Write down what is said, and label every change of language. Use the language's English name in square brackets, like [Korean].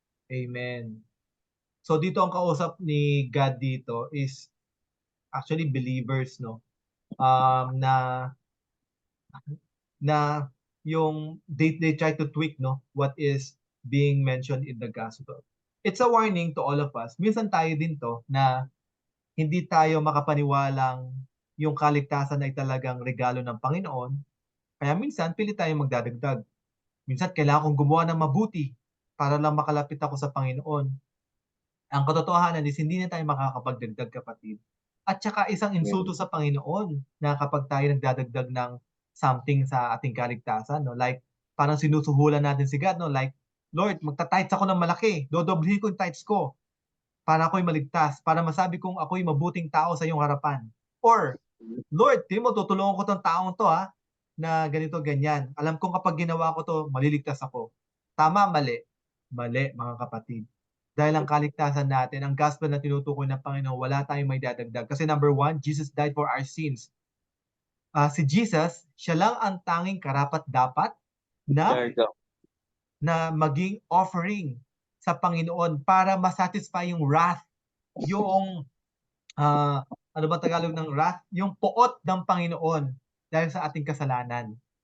[Filipino] Amen. So dito ang kausap ni God dito is actually believers, no? Na yung [English] they try to tweak, no, what is being mentioned in the gospel. It's a warning to all of us. [Filipino] Minsan tayo din to na hindi tayo makapaniwalang yung kaligtasan ay talagang regalo ng Panginoon. Kaya minsan pili tayo magdadagdag. Minsan kailangan kong gumawa ng mabuti para lang makalapit ako sa Panginoon. Ang katotohanan is hindi na tayo makakapagdagdag, kapatid. At saka isang insulto sa Panginoon na kapag tayo nagdadagdag ng something sa ating kaligtasan, no? Like parang sinusuhulan natin si God, no? Like, Lord, magta-tithes ako ng malaki, dodoblihin ko yung tithes ko. para ako'y maligtas, para masabi kong ako'y mabuting tao sa iyong harapan. Or, Lord, tingin mo, tutulungan ko tong taong to na ganito, ganyan. Alam kong kapag ginawa ko to, maliligtas ako. Tama, mali? Mali, mga kapatid. Dahil ang kaligtasan natin, ang gospel na tinutukoy ng Panginoon, wala tayong may dadagdag. Kasi [English] number one, Jesus died for our sins. [Filipino] Si Jesus, siya lang ang tanging karapat-dapat na [English] There you go. [Filipino] na maging offering sa Panginoon para masatisfy yung wrath, yung ano ba Tagalog ng wrath? Yung poot ng Panginoon dahil sa ating kasalanan.